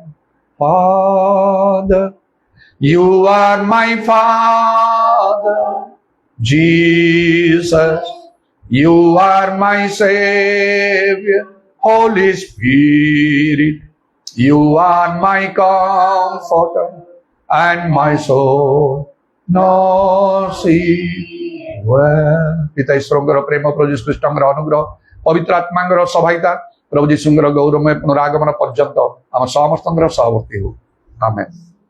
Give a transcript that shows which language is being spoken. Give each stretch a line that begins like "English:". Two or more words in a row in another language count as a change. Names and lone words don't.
English: Father, you are my Father, Jesus, you are my Savior, Holy Spirit, you are my comforter and my soul. No see well.
Odia: ପିତା ଈଶ୍ୱରଙ୍କର ପ୍ରେମ, ପ୍ରଭୁ ଯୀଶୁ ଖ୍ରୀଷ୍ଟଙ୍କର ଅନୁଗ୍ରହ, ପବିତ୍ର ଆତ୍ମାଙ୍କର ସହାୟତା, ପ୍ରଭୁ ଯୀଶୁଙ୍କର ଗୌରବମୟ ପୁନରାଗମନ ପର୍ଯ୍ୟନ୍ତ ଆମ ସମସ୍ତଙ୍କର ସହବର୍ତ୍ତୀ ହେଉ, ଆମେନ୍।